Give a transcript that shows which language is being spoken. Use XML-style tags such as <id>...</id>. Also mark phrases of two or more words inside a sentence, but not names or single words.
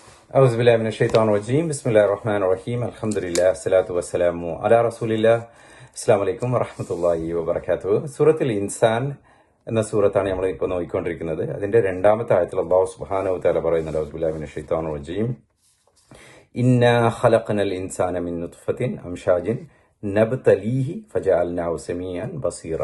<ar>أعوذ بالله من الشيطان الرجيم بسم الله الرحمن الرحيم الحمد لله الصلاة والسلام على رسول الله السلام عليكم ورحمة الله وبركاته.</ar> <ml>സൂറത്തുൽ ഇൻസാൻ എന്ന സൂറത്താണ് നമ്മൾ ഇപ്പോൾ നോക്കിക്കൊണ്ടിരിക്കുന്നത്. അതിന്റെ രണ്ടാമത്തെ ആയത്തിൽ അല്ലാഹു</ml> <ar>سبحانه وتعالى പറയുന്നുണ്ട്, أعوذ بالله من الشيطان الرجيم إنا خلقنا الإنسان من نطفة أمشاج نبتليه فجعلناه سميعا بصيرا.</ar>